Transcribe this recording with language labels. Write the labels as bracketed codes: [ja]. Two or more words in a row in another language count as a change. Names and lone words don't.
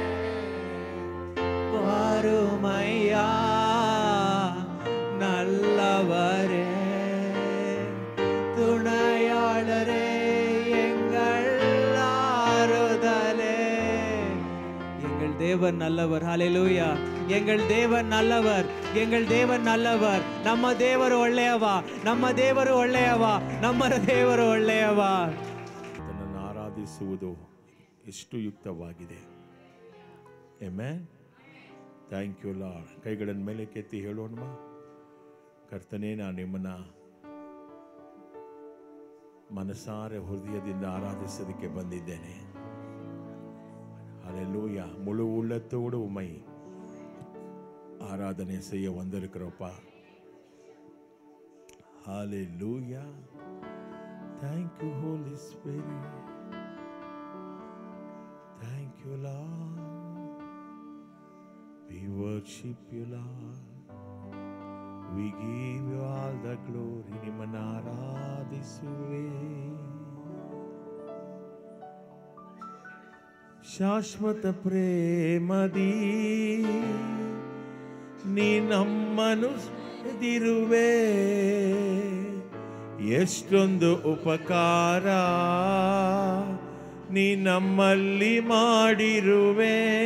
[ta] வாருமையா நல்லவரே துணையாளரே எங்கள் ஆறுதலே. எங்கள் தேவன் நல்லவர். ஹல்லேலூயா. எங்கள் தேவன் நல்லவர். எங்கள் ದೇವನ್ நல்லவர். [kn] ನಮ್ಮ ದೇವರು ಒಳ್ಳೆಯವ. ನಮ್ಮ ದೇವರು ಒಳ್ಳೆಯವ. ನಮ್ಮ ದೇವರು ಒಳ್ಳೆಯವ. ತನ್ನನ್ನು ಆರಾಧಿಸುವುದು ಎಷ್ಟು ಯುಕ್ತವಾಗಿದೆ. [en] Amen. Thank you Lord. [kn] ಕೈಗಳನ್ನು ಮೇಲೆ ಕೆತ್ತಿ ಹೇಳೋಣ. ಕರ್ತನೇ, ನಾನು ನಿಮ್ಮನ್ನು ಮನಸಾರೆ ಹೃದಯದಿಂದ ಆರಾಧಿಸೋದಕ್ಕೆ ಬಂದಿದ್ದೇನೆ. [ta] ஹல்லேலூயா. முழு உள்ளத்தோடு உம்மை ஆராதனை செய்ய வந்திருக்கிறோப்பா. ஹல்லேலூயா. [en] Thank you, Holy Spirit. Thank you, Lord. We worship you, Lord. We give you all the glory. [kn] ನಿಮ್ಮನ್ನು ಆರಾಧಿಸುವೆ. ಶಾಶ್ವತ ಪ್ರೇಮದಿ ನೀ ನಮ್ಮನ್ನು ಎದಿರುವೆ. ಎಷ್ಟೊಂದು ಉಪಕಾರ ನೀ ನಮ್ಮಲ್ಲಿ ಮಾಡಿರುವೆ.